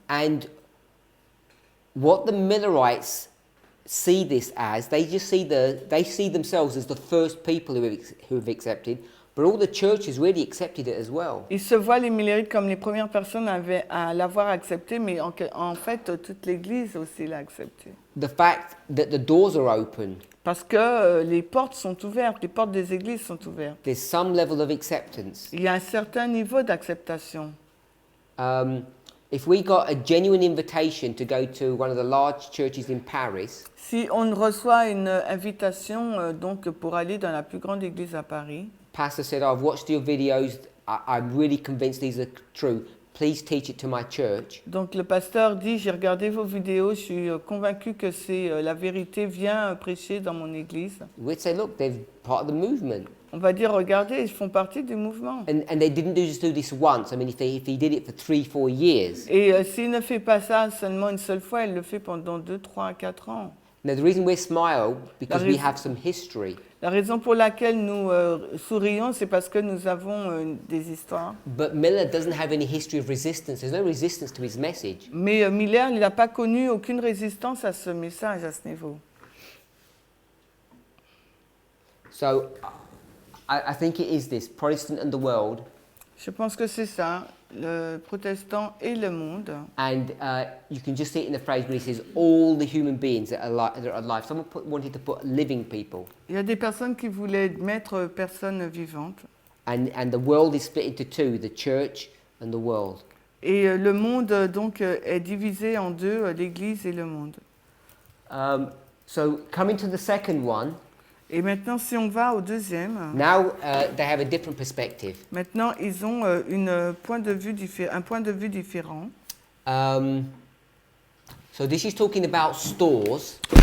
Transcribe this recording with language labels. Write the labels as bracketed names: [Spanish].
[English] And what the Millerites see this as, they see themselves as the first people who have accepted, but all the churches really accepted it as well. [French] Ils se voient les Millerites comme les premières personnes à l'avoir accepté, mais en fait toute l'Église aussi l'a accepté. [English] The fact that the doors are open. [French] Parce que les portes sont ouvertes, les portes des églises sont ouvertes. [English] There's some level of acceptance. [French] Il y a un certain niveau d'acceptation. [English] If we got a genuine invitation to go to one of the large churches in Paris, [French] si on reçoit une invitation donc pour aller dans la plus grande église à Paris, [English] pastor said, I've watched your videos, I'm really convinced these are true. Please teach it to my church. [French] Donc le pasteur dit, j'ai regardé vos vidéos, je suis convaincu que c'est la vérité, viens prêcher dans mon église. [English] We'd say, look, they're part of the movement. [French] On va dire, regardez, ils font partie du mouvement. [English] And they didn't just do this once. I mean, if he did it for 3-4 years. [French] Et s'il ne fait pas ça seulement une seule fois, il le fait pendant 2, 3, 4 ans. [English] Now the reason we smile because we have some history. [French] La raison pour laquelle nous sourions, c'est parce que nous avons des histoires. [English] But Miller doesn't have any history of resistance. There's no resistance to his message. [French] Mais Miller, il n'a pas connu aucune résistance à ce message, à ce niveau. [English] So, I think it is this, Protestant and the world. [French] Je pense que c'est ça, le protestant et le monde. [English] And you can just see it in the phrase where he says all the human beings that are alive. Someone wanted to put living people. [French] Il y a des personnes qui voulaient mettre personnes vivantes. [English] And the world is split into two, the church and the world. [French] Et le monde donc est divisé en deux, l'Église et le monde. [English] So coming to the second one. [French] Et maintenant, si on va au deuxième, [English] now they have a different perspective. [French] Maintenant, ils ont un point de vue différent. [English] So this is talking about stores.